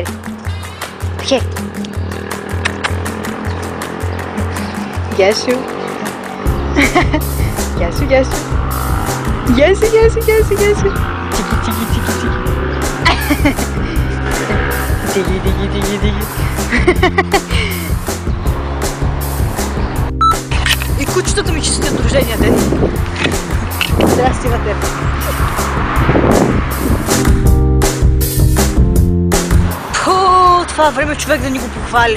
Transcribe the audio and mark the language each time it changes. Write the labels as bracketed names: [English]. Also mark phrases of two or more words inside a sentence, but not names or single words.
[Greek] Το χέρι. Γεια σου. Γεια σου, γεια σου. Γεια σου, γεια σου, γεια σου, γεια σου. Τίκι, τίκι, τίκι, τίκι. Τίκι, τίκι, τίκι, τίκι. [Bulgarian] И кучетата ми честят рождения ден. Здрасти на теб. Това време човек да ни го похвали.